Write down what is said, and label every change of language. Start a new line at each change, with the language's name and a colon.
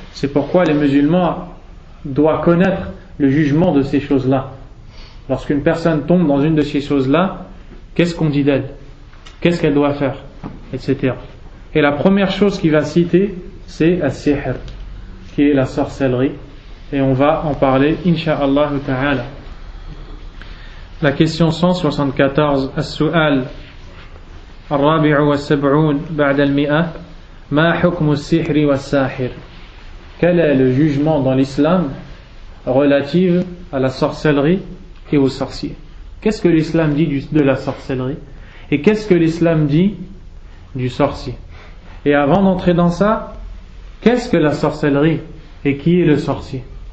French: C'est pourquoi les musulmans doivent connaître le jugement de ces choses-là. Lorsqu'une personne tombe dans une de ces choses-là, qu'est-ce qu'on dit d'elle? Qu'est-ce qu'elle doit faire? Etc. Et la première chose qu'il va citer, c'est as-sihr, qui est la sorcellerie. Et on va en parler, insha'Allah ta'ala. La question 174,
Arabic: as-su'al الرابع والسبعون بعد المئة ما حكم السحر والساحر.
French: Quel est le jugement dans l'islam relatif à la sorcellerie et aux sorciers? Qu'est-ce que l'islam dit de la sorcellerie? Et qu'est-ce que l'islam dit du sorcier? Et avant d'entrer dans ça, qu'est-ce que la sorcellerie et qui est le sorcier?